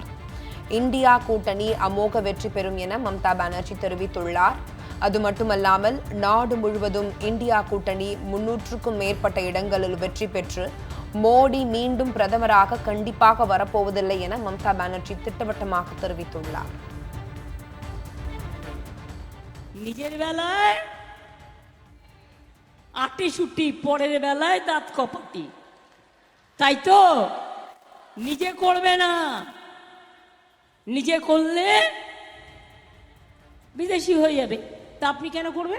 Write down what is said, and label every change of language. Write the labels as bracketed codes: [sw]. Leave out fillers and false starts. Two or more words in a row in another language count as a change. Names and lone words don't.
[ta] இந்தியா கூட்டணி அமோக வெற்றி பெறும் என மம்தா பானர்ஜி தெரிவித்துள்ளார். அது மட்டுமல்லாமல் நாடு முழுவதும் இந்தியா கூட்டணி 300க்கும் மேற்பட்ட இடங்களில் வெற்றி பெற்று மோடி மீண்டும் பிரதமராக கண்டிப்பாக வரப்போவதில்லை என மம்தா பானர்ஜி திட்டவட்டமாக தெரிவித்துள்ளார். [bn] নিজের বেলায় আটি সুটি, পরের বেলায় দাঁত কপাটি, তাই তো নিজে করবে না। নিজে করলে বিদেশি হয়ে যাবে, তা আপনি কেন করবেন?